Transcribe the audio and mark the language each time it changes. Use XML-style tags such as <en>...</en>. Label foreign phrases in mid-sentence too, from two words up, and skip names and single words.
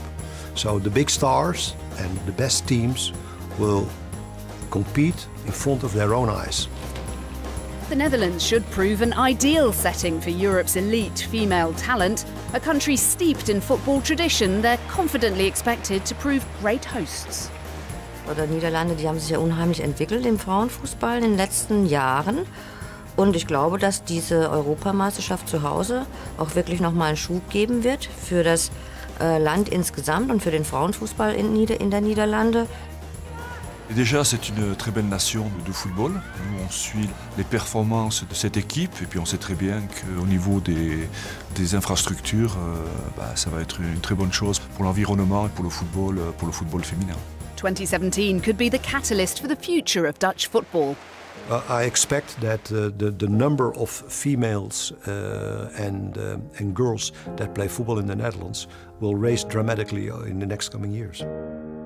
<en>So the big stars and the best teams will compete in front of their own eyes. The Netherlands should prove an ideal setting for Europe's elite female talent. A country steeped in football tradition, they're confidently expected to prove great hosts.</en> <de>Die Niederlande, die haben sich ja unheimlich entwickelt im Frauenfußball in den letzten Jahren. Und ich glaube, dass diese Europameisterschaft zu Hause auch wirklich nochmal einen Schub geben wird für das Land insgesamt und für den Frauenfußball in der Niederlande.</de> <fr>Déjà, c'est une très belle nation de football. Nous, on suit les performances de cette équipe et puis on sait très bien qu'au niveau des infrastructures, ça va être une très bonne chose pour l'environnement et pour le football féminin.</fr> <en>2017 could be the catalyst for the future of Dutch football. I expect that the number of females and girls that play football in the Netherlands will rise dramatically in the next coming years.</en>